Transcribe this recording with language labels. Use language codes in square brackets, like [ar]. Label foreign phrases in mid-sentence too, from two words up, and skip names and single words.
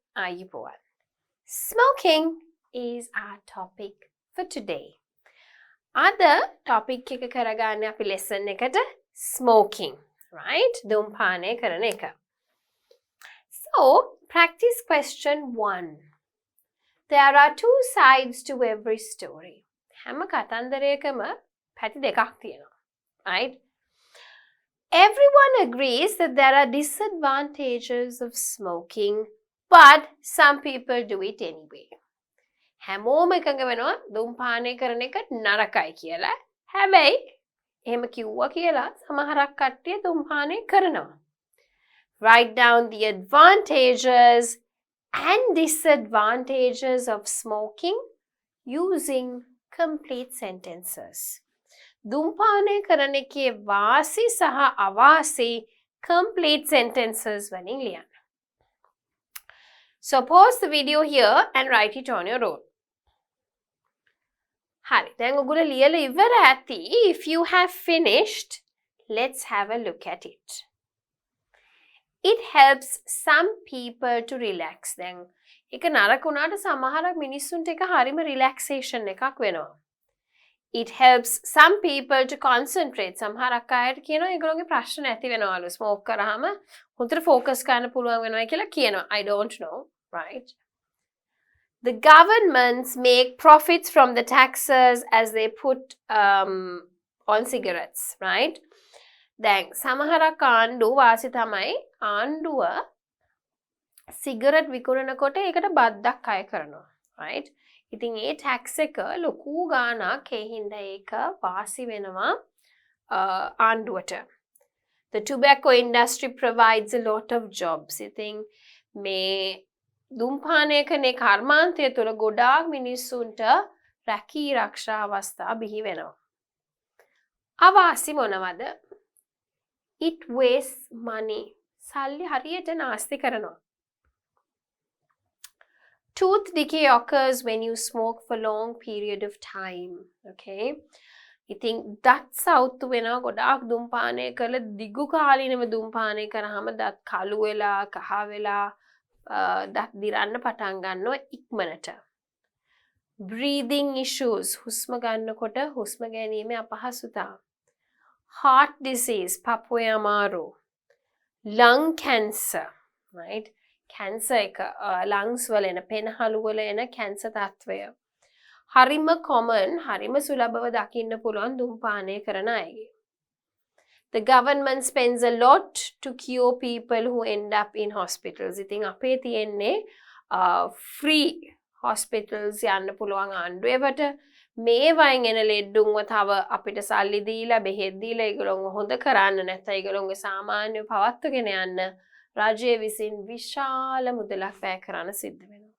[si] ආයුබෝවන්. [en] Smoking is our topic for today. [si] Ada topic එක කරගන්න අපි lesson එකට smoking, right? ධූම්පානය කරන එක. [en] So, practice question 1. There are two sides to every story. [si] හැම කතන්දරයකම පැති දෙකක් තියෙනවා, right? [en] Everyone agrees that there are disadvantages of smoking, but some people do it anyway. [si] හැමෝම එකඟ වෙනවා ධූම්පානය කරන එක නරකයි කියලා. හැබැයි එහෙම කිව්වා කියලා සමහරක් කට්ටිය ධූම්පානය කරනවා. [en] Write down the advantages and disadvantages of smoking using complete sentences. [si] ධූම්පානය කරන එකේ වාසි සහ අවාසි [en] complete sentences [si] වලින් ලියන්න. [en] So pause the video here and write it on your own. [si] හරි, දැන් ඔයගොල්ලෝ ලියලා ඉවර ඇති. [en] If you have finished, let's have a look at it. It helps some people to relax. [si] දැන් ඒක නරක වුණාට සමහර මිනිස්සුන්ට ඒක හරිම relaxation එකක් වෙනවා. [en] It helps some people to concentrate. [si] සමහරක් අයට කියනවා ඒගොල්ලෝගේ ප්‍රශ්න නැති වෙනවලු smoke කරාම හොඳට focus කරන්න පුළුවන් වෙනවා කියලා කියනවා. [en] I don't know, right? The governments make profits from the taxes as they put on cigarettes, right? [si] දැන් සමහරක් ආණ්ඩුව වාසි තමයි ආණ්ඩුව සිගරට් විකුණනකොට ඒකට බද්දක් අය කරනවා, right? ඉතින් ඒ ටැක්ස් එක ලොකු ගාණක් ඒ හින්දා ඒක වාසි වෙනවා ආණ්ඩුවට. [en] The tobacco industry provides a lot of jobs. [si] ඉතින් මේ ධූම්පානය කරන කර්මාන්තය තුළ ගොඩාක් මිනිස්සුන්ට රැකී ආරක්ෂා අවස්ථා බිහි වෙනවා. අවාසි මොනවද? [en] It wastes money. [si] සල්ලි හරියට නාස්ති කරනවා. [en] Tooth decay occurs when you smoke for long period of time. Okay? [si] ඉතින් දත් සවුත්තු වෙනවා ගොඩාක් ධූම්පානය කළ දිගු කාලීනව ධූම්පානය කරාම දත් කළු වෙලා කහ වෙලා දත් දිරන්න පටන් ගන්නවා ඉක්මනට. [en] Breathing issues. [si] හුස්ම ගන්නකොට හුස්ම ගැනීමේ අපහසුතා. [en] Heart disease. [si] පපුවේ අමාරු. [en] Lung cancer. Right? [si] Cancer එක lungs වල එන පෙනහළු වල එන cancer තත්වය. හරිම common, හරිම සුලභව දකින්න පුළුවන් ධූම්පානය කරන අයගේ. [en] The government spends a lot to cure people who end up in hospitals. [si] ඉතින් අපේ තියෙන්නේ [en] free hospitals [si] යන්න පුළුවන් ආණ්ඩුවේවට මේ වයින් එන ලෙඩුන්ව තව අපිට සල්ලි දීලා බෙහෙත් දීලා ඒගොල්ලෝ හොඳ කරන්න නැත්නම් ඒගොල්ලෝගේ සාමාන්‍ය පවත්වගෙන යන්න රජය විසින් විශාල මුදලක් වැය කරන්න සිද්ධ වෙනවා.